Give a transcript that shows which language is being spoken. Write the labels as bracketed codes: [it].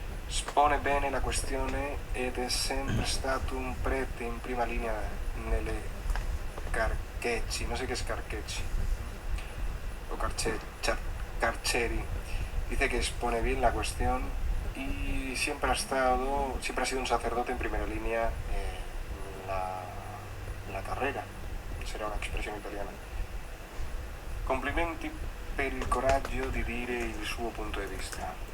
[it] Spone bene la questione ed è sempre stato un prete in prima linea nelle carceci, [es] no sé qué es carceci, [it] o carceri. [es] Dice que expone bien la cuestión y siempre ha sido un sacerdote en primera línea en la carrera, será una expresión italiana. [it] Complimenti per il coraggio di dire il suo punto di vista.